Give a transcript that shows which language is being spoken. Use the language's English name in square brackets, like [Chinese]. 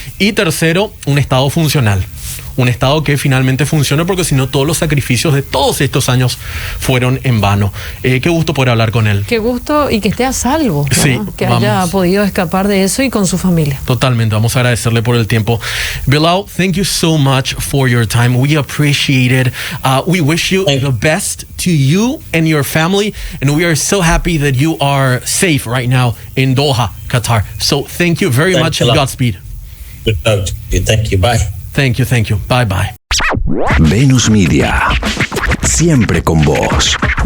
[Spanish] Y tercero, un Estado funcional. Un Estado que finalmente funcione, porque si no todos los sacrificios de todos estos años fueron en vano. Qué gusto poder hablar con él. Qué gusto, y que esté a salvo, ¿no? Sí, que haya podido escapar de eso y con su familia. Totalmente, vamos a agradecerle por el tiempo. [English] Bilal, thank you so much for your time. We appreciate it. We wish you the best to you and your family, and we are so happy that you are safe right now in Doha, Qatar. So thank you very much, and Godspeed. Good talk to you. Thank you. Bye. Thank you. Bye bye. [Spanish] Venus Media, siempre con vos.